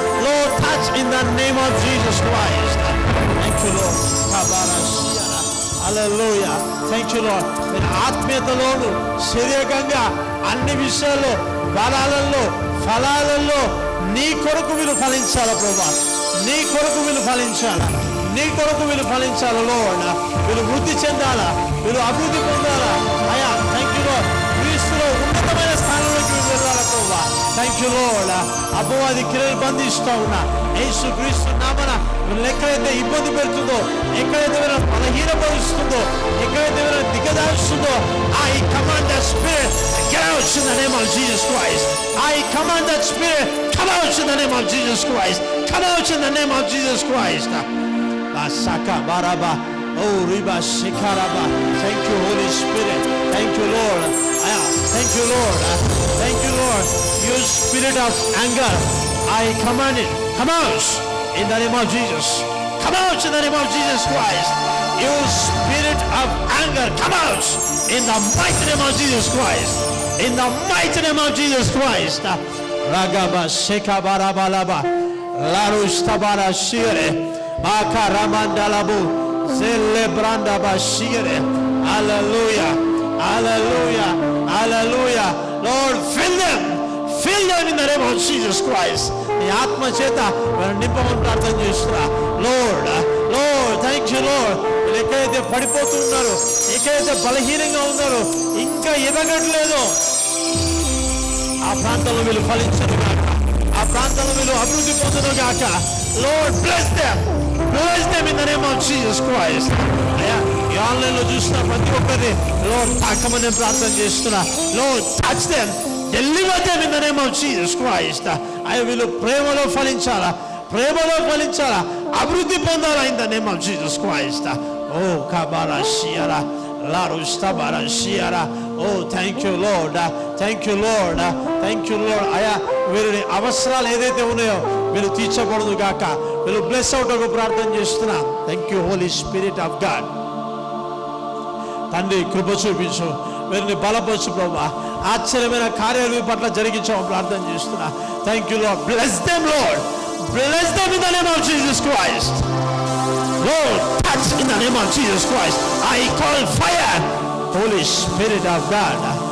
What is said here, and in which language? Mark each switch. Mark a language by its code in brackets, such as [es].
[en] Lord, touch in the name of Jesus Christ. Thank you, Lord. Hallelujah. Thank you, Lord. [te] నేను ఆత్మీయతలోను, శరీరకంగా, అన్ని విషయాల్లో, బలాలలో, ఫలాలలో నీ కొరకు వీళ్ళు ఫలించాలా ప్రభా, నీ కొరకు వీళ్ళు ఫలించాలా, నీ కొరకు వీళ్ళు ఫలించాలా Lord. వీళ్ళు వృద్ధి చెందాలా, వీళ్ళు అభివృద్ధి పొందాలా. అయ్యా [en] Thank you Lord. [te] క్రీస్తులో ఉన్నతమైన స్థానంలోకి వీళ్ళు వెళ్ళాలా ప్రభా. [en] Thank you Lord. [te] అపవాది క్రియలు బంధిస్తూ ఉన్నా యేసు క్రీస్తు నామన ఎక్కడైతే ఇబ్బంది పెడుతుందో, ఎక్కడైతే వీళ్ళ బలహీనపరుస్తుందో, ఎక్కడైతే వీళ్ళ దిగదారుస్తుందో, [en] I command that spirit get out in the name of Jesus Christ. I command that spirit come out in the name of Jesus Christ. Come out in the name of Jesus Christ. Basaka baraba, oh riba shikaraba. Thank you Holy Spirit. Thank you Lord. Thank you Lord. Thank you Lord. You spirit of anger, I command it, come out in the name of Jesus. Come out in the name of Jesus Christ. You spirit of anger, come out in the mighty name of Jesus Christ. In the mighty name of Jesus Christ. Ragaba sheka barabalaba, larustabara shire, akaramandalabu, zelebranda bashire. Hallelujah, hallelujah, hallelujah. Lord, fill them in the name of Jesus Christ. [te] నీ ఆత్మ చేత నింపమని ప్రార్థన చేస్తున్నా. [en] Lord, Lord, thank you Lord. [te] వీళ్ళు ఎక్కడైతే పడిపోతున్నారో, ఎక్కడైతే బలహీనంగా ఉన్నారో, ఇంకా ఎదగట్లేదు, ఆ ప్రాంతంలో వీళ్ళు ఫలించరు గాక, ఆ ప్రాంతంలో వీళ్ళు అభివృద్ధి పొందను గాక. [en] Lord, bless them in the name of Jesus Christ. [te] అయ్యా ఈ ఆన్లైన్లో చూస్తున్న ప్రతి ఒక్కరిని Lord తాకమని ప్రార్థన చేస్తున్నా. [en] Lord, touch them, deliver them in the name of Jesus Christ. [te] అయ్యా వీళ్ళు ప్రేమలో ఫలించాలా, ప్రేమలో ఫలించాలా, అభివృద్ధి పొందాలా [en] in the name of Jesus Christ. Oh kabara shiara, larustabara shiara. Oh thank you Lord, thank you Lord, thank you Lord. [te] అయ్యా వీరి అవసరాలు ఏదైతే ఉన్నాయో వీళ్ళు తీర్చకూడదు గాక, వీళ్ళు బ్లెస్ అవుట్ ఒక ప్రార్థన చేస్తున్నా. [en] Thank you holy spirit of God. [te] తండ్రి కృప చూపించు, వీరిని బలపరచు ప్రభా. ఆశ్చర్యమైన కార్యాలు వీరి పట్ల జరిగించామని ప్రార్థన చేస్తున్నా. [en] Thank you Lord. Bless them Lord, bless them in the name of Jesus Christ. Lord, touch in the name of Jesus Christ. I call fire, Holy Spirit of God.